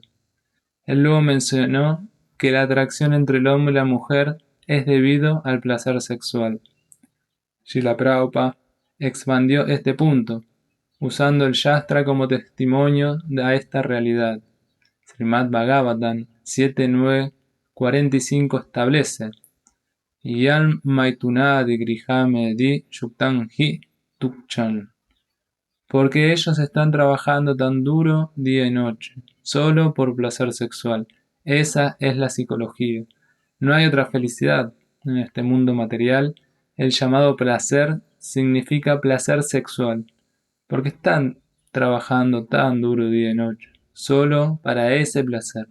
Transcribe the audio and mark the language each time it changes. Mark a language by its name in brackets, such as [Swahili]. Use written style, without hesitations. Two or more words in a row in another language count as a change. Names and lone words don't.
[Spanish] Él luego mencionó que la atracción entre el hombre y la mujer es debido al placer sexual. Srila Prabhupada expandió este punto, usando el Shastra como testimonio de esta realidad. Srimad Bhagavatam 7.9.45 establece: [Sanskrit] Yam maitunadi grihame di yuktan hi tukchan. [Spanish] Porque ellos están trabajando tan duro día y noche, solo por placer sexual. Esa es la psicología. No hay otra felicidad. En este mundo material, el llamado placer significa placer sexual, porque están trabajando tan duro día y noche, solo para ese placer.